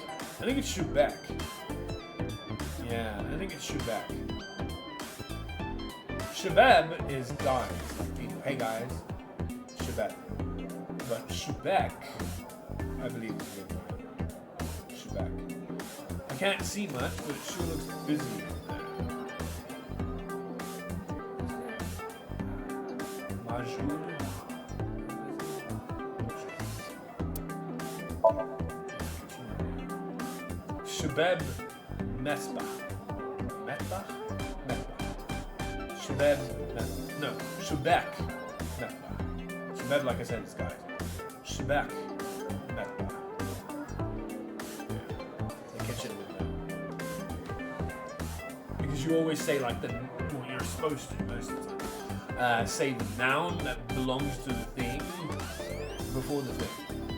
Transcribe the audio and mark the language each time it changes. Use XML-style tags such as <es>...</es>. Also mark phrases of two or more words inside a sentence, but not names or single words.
<en>I think it's Shubak. Yeah, I think it's Shubak. Shabab is guys. Hey guys. Shabab. But Shubak, I believe is the word. Shubak. I can't see much, but it sure looks busy. Majud.</en> <ar>شباب مصباح.</ar> <en>Mesbah? Mesbah.</en> <ar>شباب مصباح. No, شباك مصباح.</ar> <en>Shabab, like I said, is guys.</en> <ar>شباك مصباح.</ar> <en>The kitchen window. Because you always say like the what you're supposed to most of the time. Say the noun that belongs to the thing before the thing.</en>